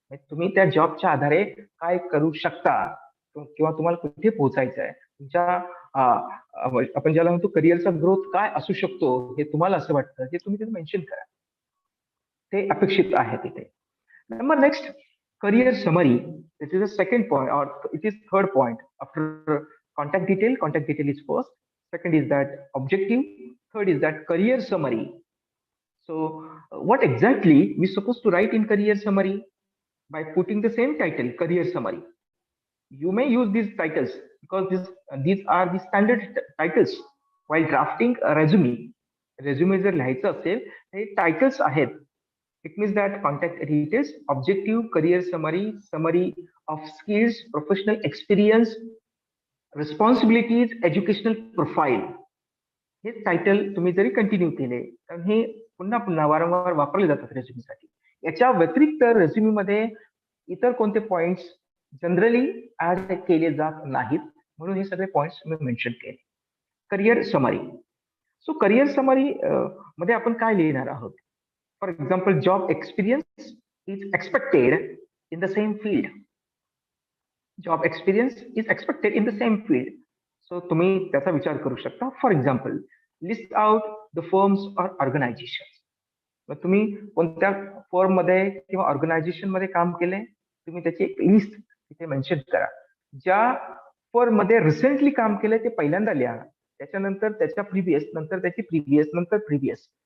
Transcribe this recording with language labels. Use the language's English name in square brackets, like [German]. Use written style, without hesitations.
[Marathi] तुम्ही त्या जॉबच्या आधारे काय करू शकता किंवा तुम्हाला कुठे पोहोचायचं आहे, तुमच्या आपण ज्याला म्हणतो करिअरचा ग्रोथ काय असू शकतो हे तुम्हाला असं वाटतं, हे तुम्ही तिथे मेन्शन करा. ते अपेक्षित आहे तिथे. [English] Number next, career summary. This is the second point, or it is third point after contact detail. Contact detail is first. Second is that objective. Third is that career summary. So what exactly we supposed to write in career summary? By putting the same title, career summary. You may use these titles because these are the standard titles while drafting a resume. [Marathi] Resume जर लिहायचं असेल हे titles आहेत. [English] It means that contact details, objective, career summary, summary of skills, professional experience, responsibilities, educational profile. [Marathi] हे title तुम्ही जरी continue केले तर हे पुन्हा पुन्हा वारंवार वापरले जातात रेझ्युमीसाठी. याच्या व्यतिरिक्त रेझ्युमीमध्ये इतर कोणते पॉइंट्स जनरली ऍड केले जात नाहीत, म्हणून हे सगळे पॉइंट्स मी मेन्शन केले. Career summary. So career summary मध्ये आपण काय लिहिणार आहोत? [English] For example, job experience is expected in the same field. Job experience is expected in the same field. So [Marathi] तुम्ही त्याचा विचार करू शकता. [English] For example, list out the firms or organisation. [Marathi] मग तुम्ही कोणत्या फर्म मध्ये किंवा ऑर्गनायझेशन मध्ये काम केले, तुम्ही त्याची एक लिस्ट तिथे मेन्शन करा. ज्या फर्म मध्ये रिसेंटली काम केलंय ते पहिल्यांदा लिहा, त्याच्यानंतर त्याच्या प्रिव्हियस, नंतर त्याची प्रिव्हियस, नंतर प्रिव्हियस.